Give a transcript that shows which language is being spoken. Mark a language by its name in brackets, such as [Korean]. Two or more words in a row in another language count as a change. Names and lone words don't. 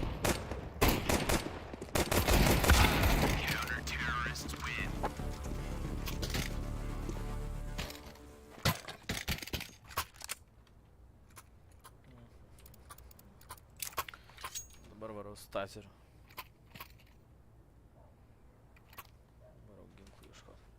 [English] Counter-terrorists win. [Lithuanian] Dabar varau stateriu. Varau ginklų ieškot.